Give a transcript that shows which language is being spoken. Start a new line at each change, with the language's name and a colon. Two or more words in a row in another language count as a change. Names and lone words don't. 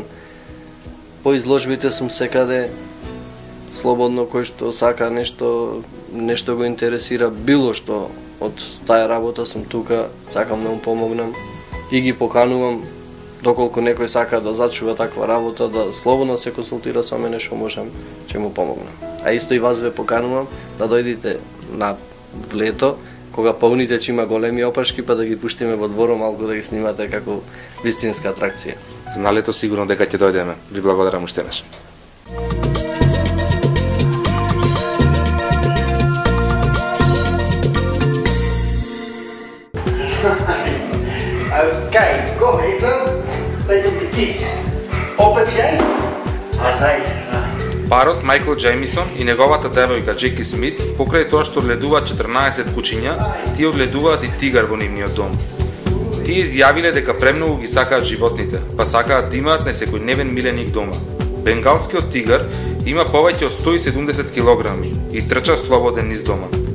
Macedonian: По изложбите сум секаде, слободно, кој што сака нешто го интересира, било што од таа работа сум тука, сакам да му помогнам и ги поканувам доколку некој сака да зачува таква работа, да слободно се консултира со мене, што можам, ќе му помогнам. А исто и вас ве поканувам да дојдете на лето, кога пауните ќе има големи опашки, па да ги пуштиме во дворот малку да ги снимате како вистинска атракција. На лето сигурно дека ќе дојдеме. Ви благодарам уште еднаш.
Dutch: Kijk, kom eten. Let op de kies. Opet jij? Azaj.
Macedonian: Парот Мајкл Џејмисон и неговата девојка Джеки Смит, покрај тоа што одгледуваат 14 кучиња, тие одгледуваат и тигар во нивниот дом. Тие изјавиле дека премногу ги сакаат животните, па сакаат да имаат несекојдневен миленик дома. Бенгалскиот тигар има повеќе од 170 килограми и трча слободен низ дома.